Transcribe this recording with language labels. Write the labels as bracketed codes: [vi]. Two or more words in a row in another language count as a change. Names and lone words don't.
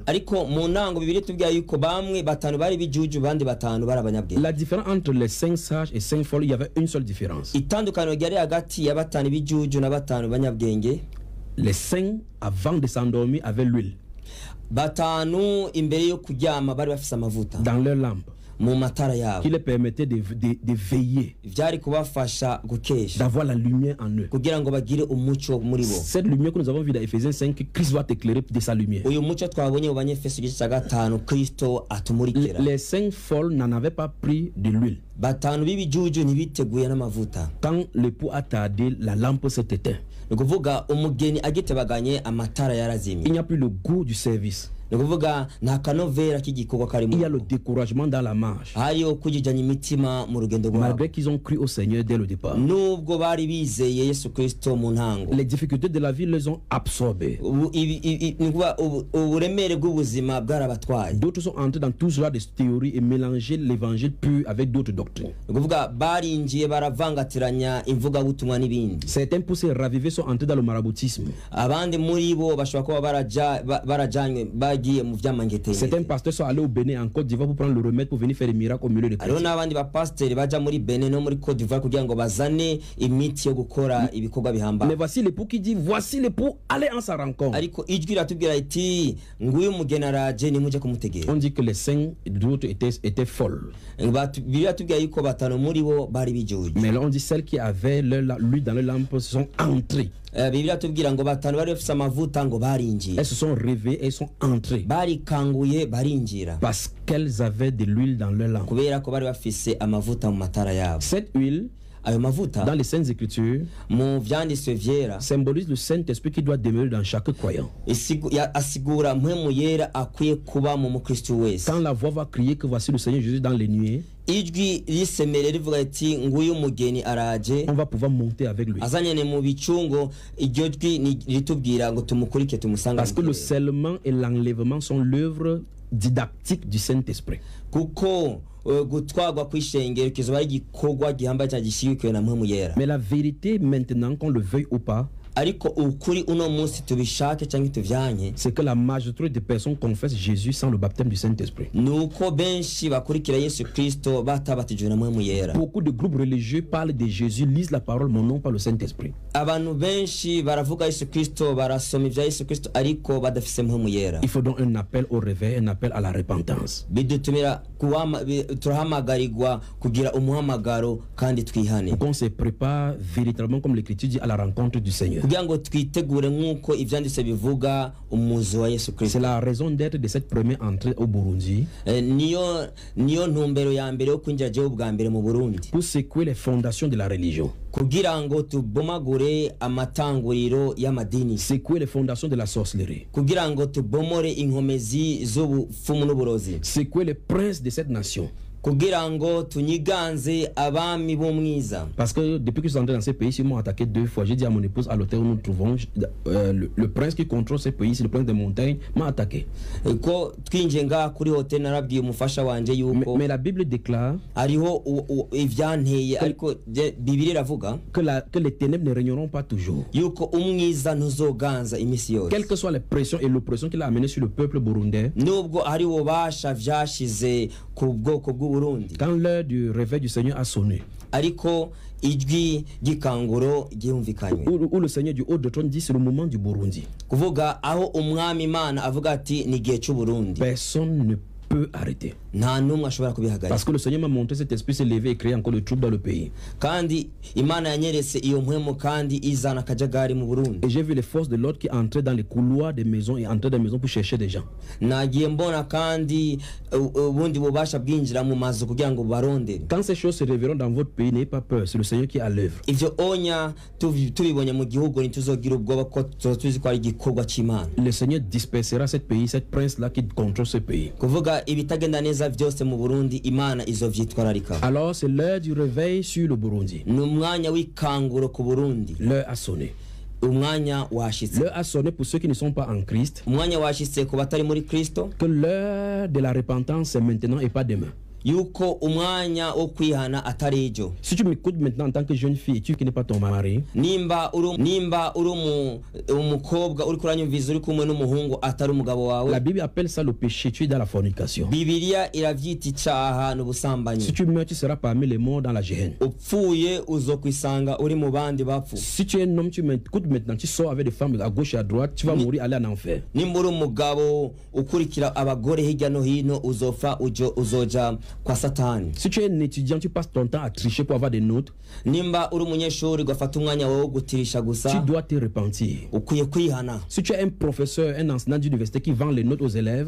[fr] La différence entre les 5 sages et 5 folles, il y avait une seule différence. Les 5 avant de s'endormir avaient l'huile dans leur lampe. [rn] mu matara yabo [fr] qui les permettait de veiller, [rn] vyari kubafasha gukesha [fr] d'avoir la lumière en eux. [rn] kugira ngo bagire umuco muri bo. [fr] Cette lumière que nous avons vue dans Éphésiens 5, Christ va t'éclairer de sa lumière. [rn] uyu muco twabonye mu Banyefeso igice cya 5 Kristo atumurikira. [fr] Les 5 folles n'en avaient pas pris de l'huile. [rn] batanu b'ibijuju ntibiteguye n'amavuta. [fr] Quand l'époux a tardé, la lampe s'est éteinte. [rn] ni kuvuga umugeni agitebaganye amatara yarazimye. [fr] Il n'y a plus le goût du service. [rn] ni kuvuga nta kanovera k'igikorwa karimo. [fr] Il y a le découragement dans la marche. [rn] hariyo kujijanya imitima mu rugendo rwabo. [fr] Malgré qu'ils ont cru au Seigneur dès le départ. [rn] nubwo bari bizeye Yesu Kristo mu ntango. [fr] Les difficultés de la vie les ont absorbés. [rn] uburemere bw'ubuzima bwarabatwaye. [fr] D'autres sont entrés dans tout genre de théories et mélangé l'évangile pur avec d'autres doctrines. [rn] ni kuvuga barinjiye baravangatiranya imvugabutumwa n'ibindi. [fr] Certains pour se raviver sont entrés dans le maraboutisme. [rn] abandi muri bo bashobora kuba barajanywe bagiye mu vy'amangetenge. [fr] Certains pasteurs sont allés au Bénin en Côte d'Ivoire pour prendre le remède pour venir faire des miracles au milieu de [rn] hariho [fr] chrétiens. [rn] n'abandi bapasiteri baja muri Benin no muri Côte d'Ivoire kugira ngo bazane imiti yo gukora ibikorwa [fr] Mais [rn] bihambaye. [fr] voici l'époux qui dit, voici l'époux, allez en sa rencontre. [rn] ariko ijwi riratubwira iti nguyu mugeni araje nimuje kumutegera. [fr] On dit que les 5 d'autres étaient folles. [rn] biratubwira yuko batanu muri bo bari bijuju. [fr] Mais là on dit celles qui avaient l'huile dans leur lampe sont entrées. [rn] Bibiliya tubwira ngo batanu bari bafise amavuta ngo barinjiye. [fr] Elles se sont réveillées et elles sont entrées. [rn] barikanguye barinjira. [fr] Parce qu'elles avaient de l'huile dans leur lampe. [rn] kubera ko bari bafise amavuta mu matara yabo. [fr] Cette huile, [rn] ayo mavuta [fr] dans les Saintes Écritures, [rn] mu vyanditswe vyera [fr] symbolise le Saint-Esprit qui doit demeurer dans chaque croyant. [rn] asigura mpwemu yera akwiye kuba mu mukristo wese. [fr] Quand la voix va crier que voici le Seigneur Jésus dans les nuées, [rn] ijwi risemere rivuga ati nguyu mugeni araje, on va pouvoir monter avec lui. azanyene mu bicungo. iryo jwi ritubwira ngo tumukurike tumusanga. [fr] Parce que le scellement et l'enlèvement sont l'œuvre didactique du Saint-Esprit. [rn] kuko gutwagwa kw'ishengero kizoba ari igikorwa gihambaye cyane gishigikiwe na mpwemu yera. [fr] Mais la vérité maintenant, qu'on le veuille ou pas, [rn] ariko ukuri uno munsi tubishake cyangwa tuvyanye, [fr] c'est que la majorité des personnes confessent Jésus sans le baptême du Saint-Esprit. [rn] nuko benshi bakurikira Yesu Kristo batabatijwe na mpwemu yera. [fr] Beaucoup de groupes religieux parlent de Jésus, lisent la parole, mais non pas le Saint-Esprit. [rn] abantu benshi baravuga Yesu Kristo, barasoma ivya Yesu Kristo ariko badafise mpwemu yera. [fr] Il faut donc un appel au réveil, un appel à la repentance. [rn] bidutumira turahamagarirwa kugira umuhamagaro kandi twihane, [fr] Pour qu'on se prépare véritablement, comme l'Écriture dit, à la rencontre du Seigneur. [rn] kugira ngo twitegure nk'uko ivyanditse bivuga umuzo wa Yesu [fr] C'est [rn] Kristo. [fr] la raison d'être de cette première entrée au Burundi, [rn] niyo ntumbero ya mbere yo kwinjira jewe ubwa mbere mu Burundi, [fr] pour secouer les fondations de la religion, [rn] kugira ngo tubomagure amatanguriro y'amadini, [fr] secouer les fondations de la sorcellerie, [rn] kugira ngo tubomore inkomezi z'ubufumu n'uburozi, [fr] secouer les princes de cette nation. [rn] kugira ngo tunyiganze abami b'umwiza. [fr] Parce que depuis que je suis entré dans ces pays, ils m'ont attaqué 2 fois. J'ai dit à mon épouse à l'hôtel où nous nous trouvons, le prince qui contrôle ces pays, c'est le prince des montagnes, m'a attaqué. [rn] ko twinje nga kuri hotel narabwiye umufasha wanje yuko [fr] Mais la Bible déclare [rn] hariho ivyanteye, ariko Bibiliya iravuga [fr] que les ténèbres ne régneront pas toujours. [rn] yuko umwiza ntuzoganza imisi yose. [fr] Quelles que soient les pressions et l'oppression qu'il a amené sur le peuple burundais, [rn] nubwo hari ububasha vyashize ku bwoko bw'Uburundi, [fr] quand l'heure du réveil du Seigneur a sonné, [rn] ariko ijwi ry'ikanguro ryumvikanywe, [fr] où le Seigneur du haut de trône dit c'est le moment du Burundi, [rn] kuvuga aho umwami Imana avuga ati ni gihe c'Uburundi, [fr] personne ne peut arrêter. [rn] nta numwe ashobora kubihagarika. [fr] Parce que le Seigneur m'a montré cet esprit s'est levé et créé encore le trouble dans le pays. [rn] kandi Imana yanyeretse iyo mpwemu kandi izana akajagari mu Burundi. [fr] Et j'ai vu les forces de l'ordre qui entraient dans les couloirs des maisons et entraient dans les maisons pour chercher des gens. [rn] nagiye mbona kandi ubundi bubasha bwinjira mu mazu kugira ngo barondere. [fr] Quand ces choses se révéleront dans votre pays, n'ayez pas peur, c'est le Seigneur qui est à l'œuvre. [rn] ivyo onya tubibonye mu gihugu ntituzogira ubwoba ko tuzi ko ari igikorwa c'Imana. [fr] Le Seigneur dispersera ce pays, cette prince-là qui contrôle ce pays. [rn] kuvuga ibitagenda neza vyose mu Burundi Imana izovyitwararika. [fr] Alors c'est l'heure du réveil sur le Burundi. [rn] ni umwanya w'ikanguro ku Burundi, [fr] L'heure a sonné. [rn] umwanya washitse. [fr] L'heure a sonné pour ceux qui ne sont pas en Christ, [rn] umwanya washitse ku batari muri Kristo, [fr] que l'heure de la repentance c'est maintenant et pas demain. [rn] yuko umwanya wo kwihana atari ejo. [fr] Si tu m'écoutes maintenant en tant que jeune fille et tu qui n'es pas ton mari, [rn] nimba uri umukobwa uri kuranyumviza uri kumwe n'umuhungu atari umugabo wawe, [fr] la Bible appelle ça le péché, tu es dans la fornication. [rn] Bibiliya iravyita icaha n'ubusambanyi. [fr] Si tu meurs, tu seras parmi les morts dans la Géhenne. [rn] upfuye uzokwisanga uri mu bandi bapfu. [fr] Si tu es un homme, tu m'écoutes maintenant, tu sors avec des femmes à gauche et à droite, tu vas mourir, aller en enfer. [rn] nimba uri umugabo ukurikira abagore hirya no hino uzoja kwa satani. [fr] Si tu es un étudiant, tu passes ton temps à tricher pour avoir des notes, [rn] Nimba uri umunyeshuri ugafata umwanya wo gutirisha [fr] tu [rn] gusa, [fr] dois te repentir. [rn] ukwiye kwihana. [fr] Si tu es un professeur, un enseignant d'université qui vend les notes aux élèves,